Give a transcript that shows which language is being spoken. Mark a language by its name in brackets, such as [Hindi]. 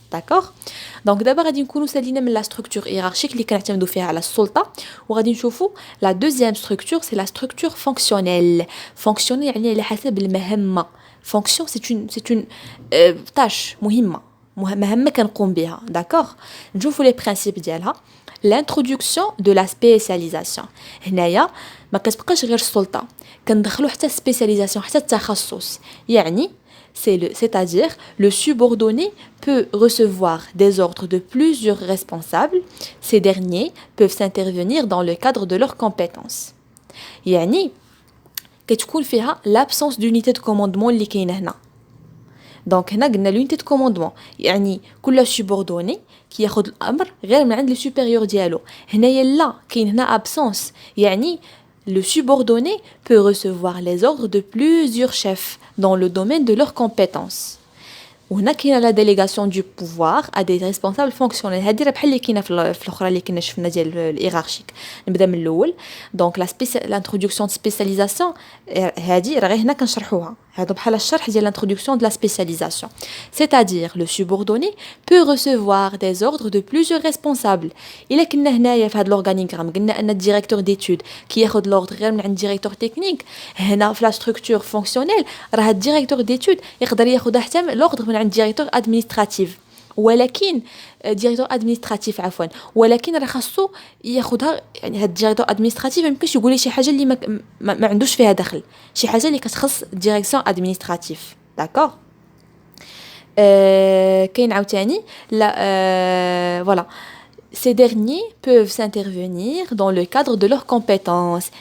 [Arabic] داكوغ دونك دابا غادي نكونوا سالينا من لا ستركتور هيرارشيك اللي كنعتمدوا فيها على السلطه، وغادي نشوفوا لا دوزيام ستركتور سي لا ستركتور فونكسيونيل. فونكسيونيل يعني على حسب المهمه. فونكسيون سي اون تاش مهمه كنقوم بها. داكوغ نشوفوا لي برينسيپ ديالها. [French] l'introduction de la spécialisation. [Arabic] هنايا ما كتبقاش غير السلطه، كندخلوا حتى spécialisation حتى التخصص. [French] يعني c'est-à-dire le subordonné peut recevoir des ordres de plusieurs responsables. Ces derniers peuvent s'intervenir dans le cadre de leurs compétences. [Arabic] يعني كتكون فيها [French] l'absence d'unité de commandement [Arabic] اللي كاينه هنا. دونك هنا قلنا [French] l'unité de commandement [Arabic] يعني كل subordonné كياخذ الامر غير من عند لي سوبيريور ديالو. هنايا لا كاين هنا [French] absence، يعني le subordonné peut recevoir les ordres de plusieurs chefs dans le domaine de leurs compétences. [Arabic] وهنا كاينه لا ديليغاسيون دو بوفوار ا دي ريسبونسابل فونكسيونيل. هادي راه بحال اللي كاينه في الاخرى اللي كنا شفنا ديال الهيرارشيك. نبدا من الاول. دونك لانتروداكسيون دو سبيسياليزاسيون هادي راه غير هنا كنشرحوها، هادو بحال الشرح ديال لانتروداكسيون دو لا سبيسياليزاسيون. [French] c'est-à-dire le subordonné peut recevoir des ordres de plusieurs responsables. [Arabic] الا كنا هنايا في هاد لورغانيغرام قلنا ان الديريكتور ديتود كياخذ لوردر غير من عند ديريكتور تكنيك، هنا في لا ستركتور فونكسيونيل راه الديريكتور ديتود يقدر ياخذ حتى لوردر من عند ديريكتور ادمينستراتيف، ولكن ديريكتور ادمينستراتيف عفوا، ولكن راه خاصو ياخذها. يعني هاد الديريكتور ادمينستراتيف ما يمكنش يقول لي شي حاجه اللي ما عندوش فيها دخل، شي حاجه اللي كتخص ديريكسيون ادمينستراتيف. داكوغ كاين عاوتاني لا voilà. [French] Ces derniers peuvent s'intervenir dans le cadre de leurs compétences.